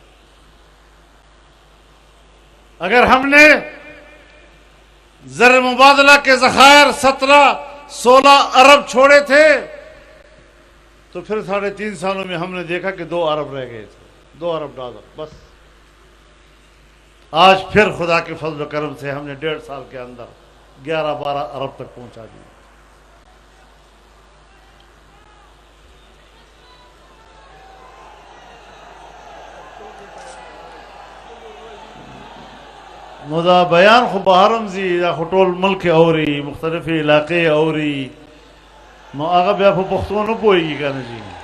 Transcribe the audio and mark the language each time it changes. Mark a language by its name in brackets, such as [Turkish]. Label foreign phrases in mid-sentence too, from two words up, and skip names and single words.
[Urdu] اگر ہم نے زر مبادلہ کے ذخائر 17-16 ارب چھوڑے تھے تو پھر 3.5 سالوں میں ہم نے دیکھا کہ 2 ارب رہ گئے تھے، $2 بس. آج پھر خدا کے فضل و کرم سے ہم نے 1.5 سال کے اندر 11-12 ارب تک پہنچا دیا. [Pashto] مدا بیان خو بهرم زی دا خو ټول ملک اوري، مختلف علاقې اوري، نو هغه بیا په پښتو نه پوهېږي که نه جي.